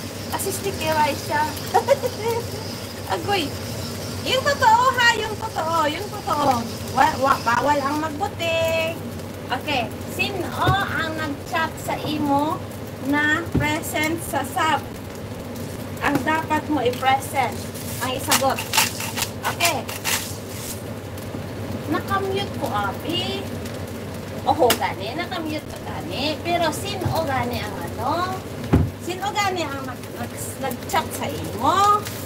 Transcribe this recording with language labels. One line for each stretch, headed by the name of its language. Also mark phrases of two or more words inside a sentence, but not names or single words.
Filipino: Kasi
English: sticky rice
Filipino: siya. Agoy. Yung totoo ha, yung totoo. Bawal ang magbuting.
Hiligaynon: Okay, sino ang nag-chat sa imo na present sa sub?
Filipino: Ang dapat mo i-present ang isagot.
Hiligaynon: Okay. Nakamute ko, abi. Oho, gani. Nakamute ko, gani. Pero, sino gani ang ano? Sino gani ang nag-chat sa imo?